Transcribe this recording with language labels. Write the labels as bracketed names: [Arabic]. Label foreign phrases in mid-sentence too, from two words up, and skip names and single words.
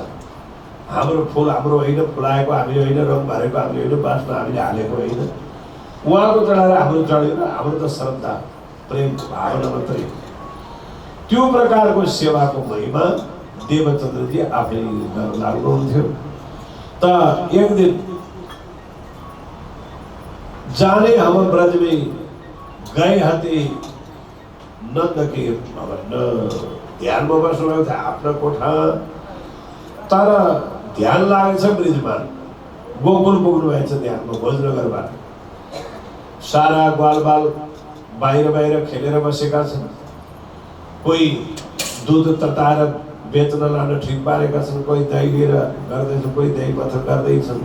[Nepali] हाम्रो फुल हाम्रो होइन, फुलाएको हामीले होइन, रङ भरेको हामीले होइन, बाँसमा हामीले हालेको होइन, उहाँको चढाएर हाम्रो चढ्यो र हाम्रो त श्रद्धा प्रेम भावना मात्रै। त्यो प्रकारको सेवाको महिमा देवचन्द्रजी आफै गर्न लाग्नुहुन्थ्यो। [Hindi] त एक दिन जाने हम ब्रज में गए हते नंद के भवन। [Nepali] ध्यानमा बस्नुभएको थियो आफ्नो कोठा, तर ध्यान लागेछ ब्रिजमा, गोकुल पुग्नु भएछ ध्यानमा भोजनगरबाट। सारा ग्वालबाल बाहिर बाहिर खेलेर बसेका छन्, कोही दुध तताएर बेच्न लान ठिक पारेका छन्, कोही दही लिएर गर्दैछन्, कोही दही मथन गर्दैछन्।